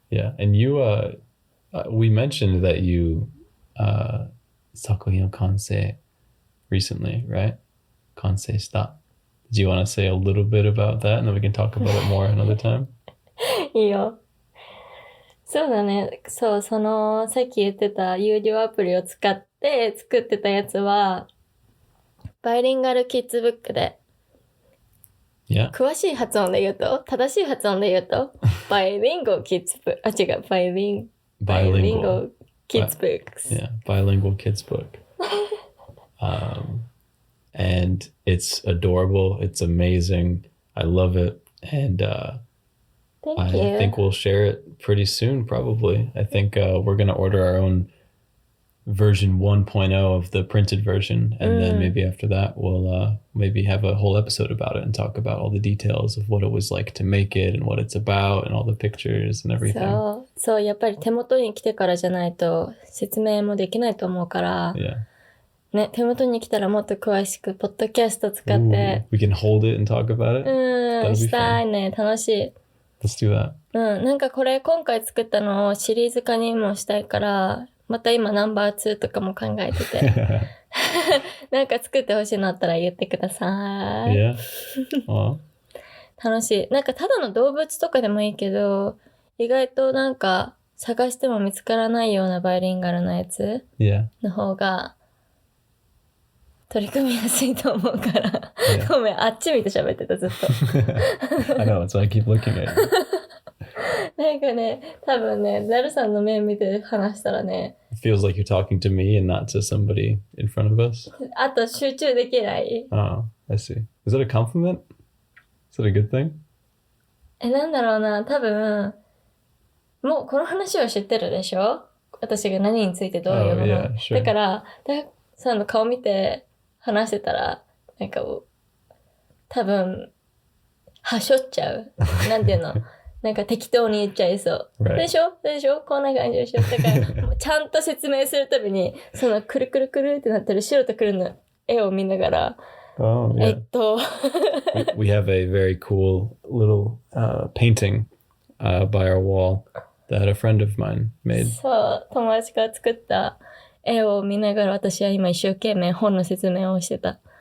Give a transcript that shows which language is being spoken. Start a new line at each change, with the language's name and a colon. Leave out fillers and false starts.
English: Yeah. And you, we mentioned that you,
Japanese: 作品を完成
English: recently, right?
Japanese: 完成した.
English: Do you want to say a little bit about that and then we can talk about it more another time?
Japanese: う。いいよ。そうだね。そう、さっき言ってた有料アプリを使って作ってたやつは、バイリンガルキッズブックで、
English: Yeah.
Japanese: 詳しい発音で言うと、正しい発音で言うと、バイリンゴキッズブック、あ、違う、バイリンゴキッズブックス。
English: Yeah, bilingual kids book. And it's adorable. It's amazing. I love it. And Thank I you. think we'll share it pretty soon, probably. I think we're going to order our own version 1.0 of the printed version. And then maybe after that, we'll maybe have a whole episode about it and talk about all the details of what it was like to make it and what it's about and all the pictures and everything.
Japanese: そう、やっぱり手元に来てからじゃないと説明もできないと思うから、
English: Yeah.
Japanese: ね、手元に来たらもっと詳しく、ポッドキャスト使って、
English: Ooh, we can hold it and talk about it? That'll be
Japanese: したい
English: fun.
Japanese: ね、楽しい。
English: Let's do that.
Japanese: なんかこれ今回作ったのをシリーズ化にもしたいから、また今ナンバー2とかも考えてて。なんか作ってほしいのあったら言ってください。
English: Yeah. Well,
Japanese: 楽しい。なんかただの動物とかでもいいけど、意外となんか探しても見つからないようなバイリンガルなやつ
English: yeah.
Japanese: の方が取り組みやすいと思うから。
English: Yeah.
Japanese: ごめん、あっち見て喋ってた、ずっと。
English: I know, so I keep looking at you.
Japanese: なんかね、多分ね、ダルさんの目見て話したらね、
English: It feels like you're talking to me and not to somebody in front of us.
Japanese: あと集中できない。
English: Oh, I see. Is that a compliment? Is that a good thing?
Japanese: なんだろうな、多分、もうこの話を知ってるでしょ？私が何についてどういうもの。
English: Oh, yeah, sure.
Japanese: だから、ダルさんの顔見て話してたら、なんか、多分、はしょっちゃう。なんていうの？なんか適当に言っちゃいそう。
English: Right.
Japanese: でしょこんな感じでしょだから、もうちゃんと説明するたびに、そのくるくるくるってなってる白と黒の絵を見ながら、
English: Oh, yeah. we have a very cool little painting by our wall that a friend of mine made.
Japanese: そう、友達が作った絵を見ながら私は今一生懸命本の説明をしてた。